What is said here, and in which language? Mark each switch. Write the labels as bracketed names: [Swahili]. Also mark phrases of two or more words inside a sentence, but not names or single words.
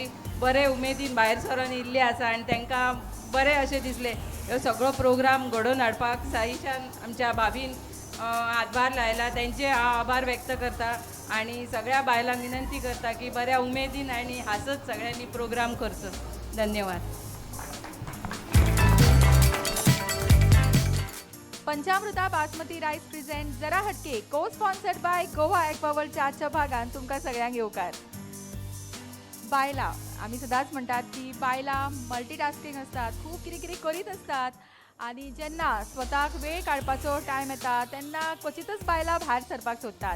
[Konkani] बरे उमेदीन भायर सरोन येयल्ले आसा आनी तांकां बरें अशें दिसलें ह्यो सगळो प्रोग्राम घडोवन हाडपाक साईशान आमच्या भाभीन हातभार लायला, तांचे हांव आभार व्यक्त करता आनी सगळ्या बायलांक विनंती करता की बऱ्या उमेदीन आनी हांसत सगळ्यांनी प्रोग्राम करचो। धन्यवाद। पंचामृता बासमती राइस प्रेजेंट जरा हटके को [English] sponsored by [Konkani] गोवा एक्वा वर्ल्डच्या आजच्या भागात तुमकां सगळ्यांक येवकार। बायलां आमी सदांच म्हणटात की बायलां मल्टीटास्किंग असतात, खूब कितें कितें करीत असतात आणि जेन्ना स्वताक वेळ काडपाचो टायम येता तेन्ना क्वचितच बायलां भायर सरपाक सोदतात।